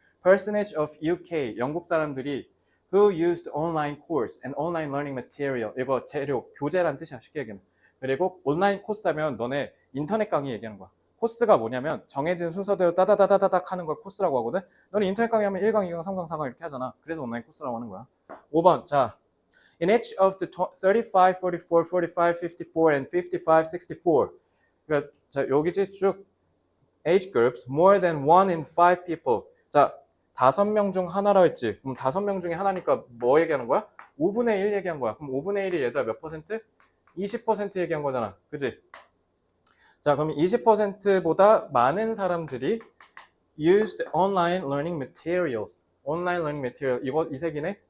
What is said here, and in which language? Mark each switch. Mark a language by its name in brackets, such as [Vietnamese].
[English] Percentage of UK, [Korean] 영국 사람들이 [English] who used online course and online learning material. [Korean] 이거 재료, 교재란 뜻이야, 쉽게 얘기하면. 그리고 온라인 코스 하면 너네 인터넷 강의 얘기하는 거야. 코스가 뭐냐면 정해진 순서대로 따다다다닥 하는 걸 코스라고 하거든. 너는 인터넷 강의 하면 1강, 2강, 3강, 4강 이렇게 하잖아. 그래서 온라인 코스라고 하는 거야. [English] 5번, 자, in each of the 35, 44, 45, 54 and 55, 64. [Korean] 그러니까 자, 여기지 쭉 [English] age groups more than 1 in 5 people. 자, [Korean] 5명 중 하나라 했지. 그럼 5명 중에 하나니까 뭐 얘기하는 거야? 5분의 1 얘기한 거야. 그럼 5분의 1이 얘들아 몇 퍼센트? 20% 얘기한 거잖아. 그지? 자, 그럼 20%보다 많은 사람들이 [English] used online learning materials. online learning material. [Korean] 이거 이 색이네?